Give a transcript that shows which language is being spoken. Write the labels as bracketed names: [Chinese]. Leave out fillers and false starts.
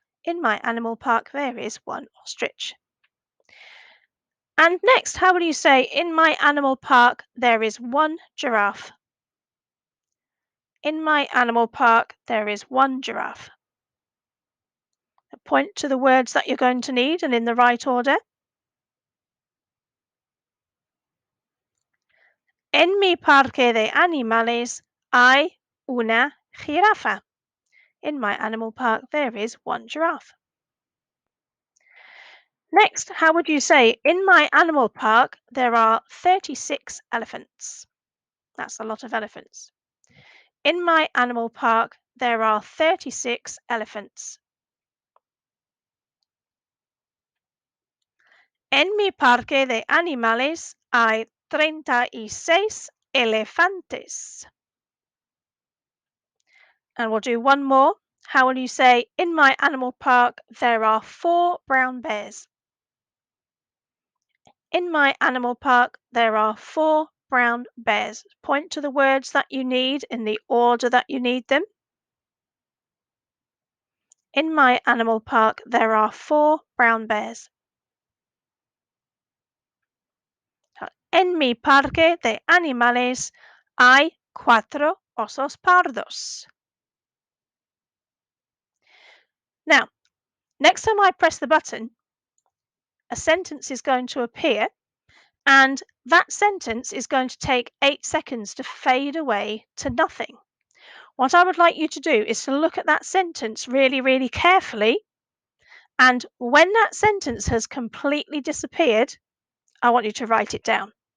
[English] In my animal park, there is one ostrich. And next, how will you say, in my animal park, there is one giraffe? In my animal park, there is one giraffe. Point to the words that you're going to need and in the right order. [Spanish] En mi parque de animales hay una jirafa. [English] In my animal park, there is one giraffe. Next, how would you say, in my animal park, there are 36 elephants? That's a lot of elephants. In my animal park, there are 36 elephants. [Spanish] En mi parque de animales hay 36 elefantes. [English] And we'll do one more. How will you say, in my animal park, there are 4 brown bears? In my animal park, there are 4 brown bears. Point to the words that you need in the order that you need them. In my animal park, there are 4 brown bears. [Spanish] En mi parque de animales hay 4 osos pardos. [English] Now, next time I press the button, a sentence is going to appear, and that sentence is going to take 8 seconds to fade away to nothing. What I would like you to do is to look at that sentence really, really carefully, and when that sentence has completely disappeared, I want you to write it down.